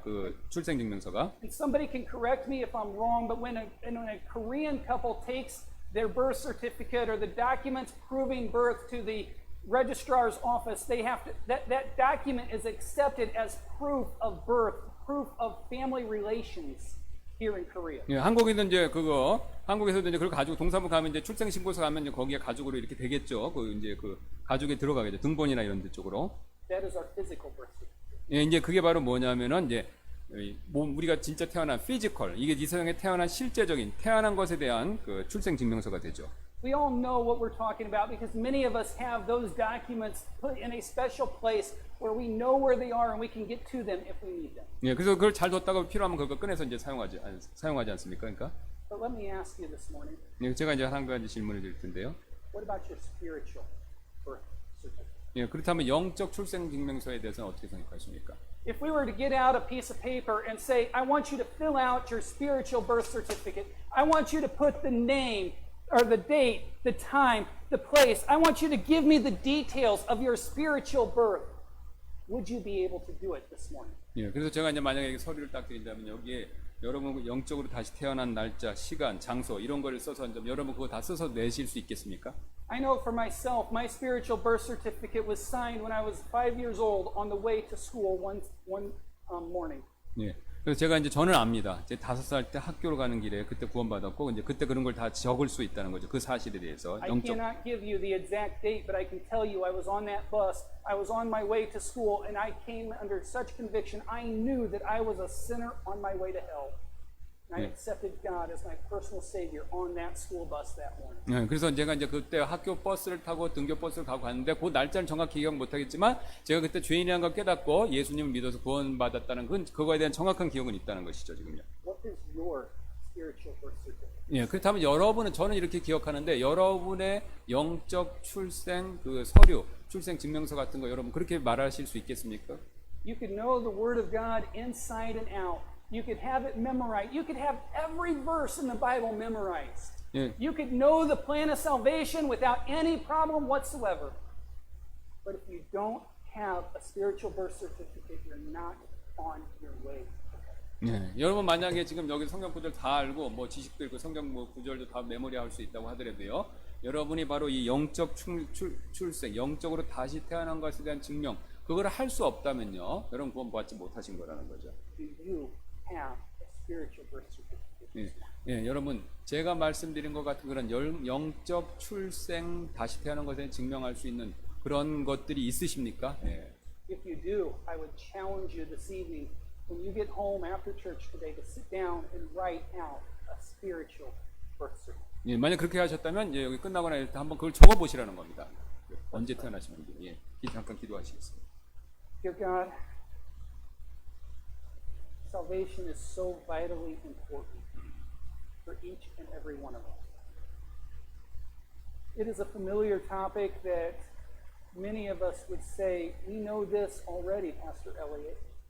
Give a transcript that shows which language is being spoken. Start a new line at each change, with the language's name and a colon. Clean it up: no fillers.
Korean: 그 출생증명서가.
English: And somebody can correct me if I'm wrong, but when a Korean couple takes their birth certificate or the documents proving birth to the registrar's office, they have to that document is accepted as proof of birth, proof of family relations here in Korea.
Korean: 예, 한국에서도 이제 그걸 가지고 동사무 가면 이제 출생신고서 가면 이제 거기에 가족으로 이렇게 되겠죠. 그 이제 그 가족에 들어가겠죠. 등본이나 이런 데 쪽으로.
English: That is our physical birth certificate.
Korean: 예, 이제 그게 바로 뭐냐면은 이제 우리가 진짜 태어난 피지컬, 이게 이 세상에 태어난 실제적인 태어난 것에 대한 그 출생증명서가 되죠.
English: We all know what we're talking about because many of us have those documents put in a special place where we know where they are and we can get to them if we need them.
Korean: 예, 그래서 그걸 잘 뒀다가 필요하면 그거 꺼내서 이제 사용하지 않습니까? 그러니까.
English: But let me ask you this morning,
Korean: 예, 제가 이제 한 가지 질문을 드릴 텐데요.
English: what about your spiritual birth certificate?
Korean: 예, 그렇다면 영적 출생증명서에 대해서는 어떻게 생각하십니까?
English: If we were to get out a piece of paper and say, I want you to fill out your spiritual birth certificate, I want you to put the name or the date, the time, the place, I want you to give me the details of your spiritual birth, would you be able to do it this morning?
Korean: 예, 그래서 제가 이제 만약에 서류를 딱 드린다면 여기에 여러분 영적으로 다시 태어난 날짜, 시간, 장소 이런 거를 써서 여러분 그거 다 써서 내실 수 있겠습니까?
English: I know for myself, my spiritual birth certificate was signed when I was 5 years old on the way to school one morning.
Korean: 예. 그래서 제가 이제 저는 압니다. 제 5살 때 학교로 가는 길에 그때 구원받았고 이제 그때 그런 걸 다 적을 수 있다는 거죠. 그 사실에 대해서
English: I
Korean: 영적.
English: cannot give you the exact date, but I can tell you I was on that bus. I was on my way to school, and I came under such conviction. I knew that I was a sinner on my way to hell. And I accepted God as my personal Savior on that school bus that morning.
Korean: 네, 그래서 제가 이제 그때 학교 버스를 타고 등교 버스를 가고 갔는데 그 날짜를 정확히 기억 못하겠지만 제가 그때 죄인이라는 걸 깨닫고 예수님을 믿어서 구원받았다는 그거에 대한 정확한 기억은 있다는 것이죠 지금요.
English: What is your spiritual birth certificate?
Korean: 예, 그렇다면 여러분은 저는 이렇게 기억하는데 여러분의 영적 출생 그 서류, 출생 증명서 같은 거 여러분 그렇게 말하실 수 있겠습니까?
English: You could know the Word of God inside and out. You could have it memorized. You could have every verse in the Bible memorized.
Korean: 예.
English: You could know the plan of salvation without any problem whatsoever. But if you don't have a spiritual birth certificate, you're not on your way.
Korean: 네, 여러분 만약에 지금 여기 성경 구절 다 알고 뭐 지식도 있고 성경 뭐 구절도 다 메모리할 수 있다고 하더라도요. 여러분이 바로 이 영적 출생, 영적으로 다시 태어난 것에 대한 증명, 그거를 할 수 없다면요. 여러분 구원받지 못하신 거라는 거죠.
English: Do you have a spiritual birth certificate?
Korean: 예, 여러분 제가 말씀드린 것 같은 그런 영적 출생, 다시 태어난 것에 증명할 수 있는 그런 것들이 있으십니까? 예.
English: If you do, I would challenge you this evening when you get home after church today to sit down and write out a spiritual birth certificate.
Korean: 예, 만약 그렇게 하셨다면 이제 여기 끝나거나 일단 한번 그걸 적어 보시라는 겁니다. 언제 태어나신 건지. 예. 잠깐 기도하시겠습니다.
English: Dear God, salvation is so vitally important for each and every one of us. It is a familiar topic that many of us would say, we know this already, Pastor Elliott.